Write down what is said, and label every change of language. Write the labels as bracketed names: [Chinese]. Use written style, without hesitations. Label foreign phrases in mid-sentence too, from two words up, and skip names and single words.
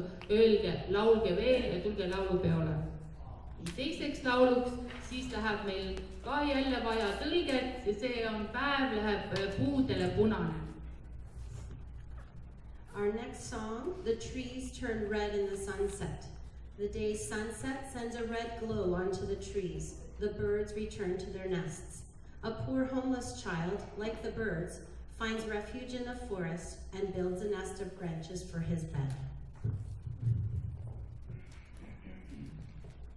[Estonian] Öelge, laulge veel ja tulge laulupeole. Teiseks lauluks siis läheb meil ka jälle vaja tõlget ja see on Päev läheb puudele punane. [English] Our next song, The Trees Turn Red in the Sunset. The day's sunset sends a red glow onto the trees. The birds return to their nests. A poor homeless child, like the birds, finds refuge in the forest and builds a nest of branches for his bed.